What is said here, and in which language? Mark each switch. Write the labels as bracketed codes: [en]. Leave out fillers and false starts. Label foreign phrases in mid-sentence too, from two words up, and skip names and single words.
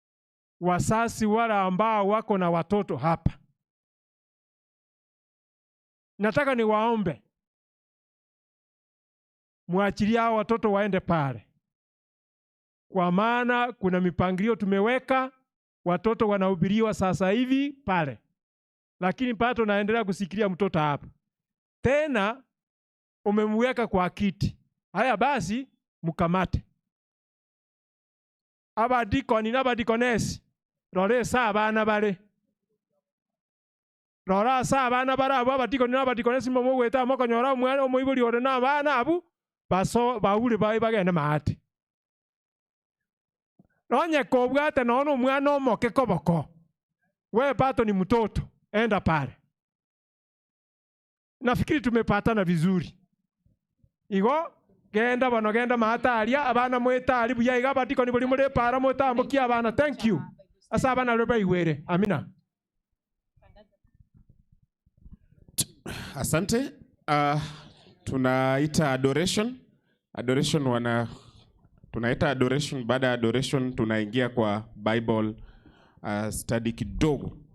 [sw] Wasasi wala ambao wako na watoto hapa, nataka niwaombe muachilie hao watoto waende pale, kwa maana kuna mipangilio tumeweka. Watoto wanahubiriwa sasa hivi pale, lakini pato naendelea kusikilia mtoto hapa. Tena umemweka kwa kiti. [guz] Haya basi mkamate abadikoni n'abadikonesi, rore saa abana bale, rora saa abana bare abo abadikoni n'abadikonesi mumugweta mukonyora omwana omoibori ore n'abana abu baso bahure bae bagende maate. Nonye kobwate nono omwana omoke koboko, [sw] we pato ni mtoto, enda pale. Nafikiri tumepatana vizuri. [guz] Igo genda bano genda mahataria abana mwetari buya iga batiko ni buli muri para mutambukia abana. [en] Thank you. [guz] Asa abana roba iwere. [sw] Amina. Asante. Tunaita adoration. Tunaita adoration. Baada ya adoration tunaingia kwa Bible study kidogo.